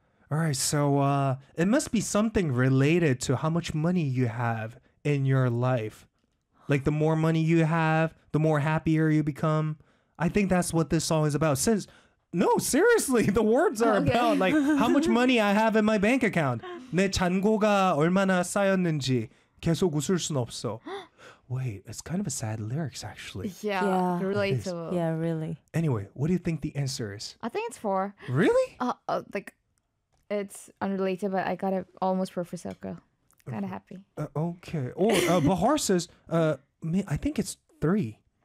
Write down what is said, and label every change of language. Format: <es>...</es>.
<en>All right, so it must be something related to how much money you have in your life. Like, the more money you have, the more happier you become. I think that's what this song is about. Since, no, seriously, the words are about, like, how much money I have in my bank account.</en> <ko>내 잔고가 얼마나 쌓였는지 계속 웃을 순 없어.</ko> <en>Wait, it's kind of a sad lyrics, actually. Yeah, relatable. Yeah, really. Anyway, what do you think the answer is? I think it's 4. Really? It's unrelated, but I got it almost for Fusoko. Kind of happy. Okay. Or Bahar says, I think it's 3.</en>